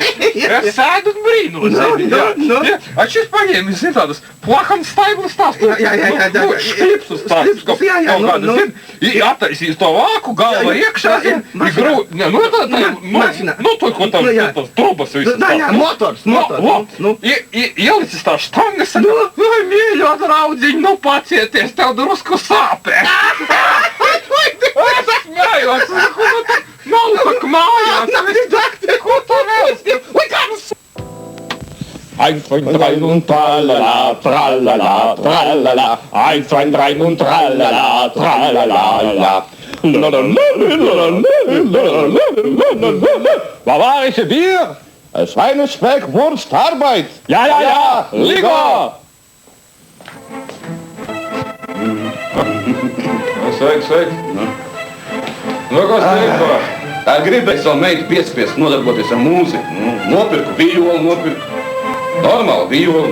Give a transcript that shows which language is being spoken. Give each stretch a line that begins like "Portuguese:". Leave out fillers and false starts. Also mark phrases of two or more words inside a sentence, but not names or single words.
Latvian: Es sēdu un brīnos, šis paņēmis, zinu, tādas plakans staiglas tās, šklipsus tās, kaut kādas, zinu, attaisīs to vāku, galva iekšā, ko tam trubas visas. Motors. Ielicis tā štangas, mīļo draudziņ, pacieties, tev drusku sāpē. Es smējos, nav tak mājās, ko tu vēlas?
German: Eins, zwei, drei und tralala, tralala, tralala. Eins, zwei, drei und tralala, tralala. Bavarische Bier, Schweinespeck, Wurst, Arbeit. Ja,
Latvian: Ligo! Sveiki. Kas teikto? Tā gribēja savu meitu piespiest nodarboties ar mūziku. Nopirku vijolu, normāli vijolu.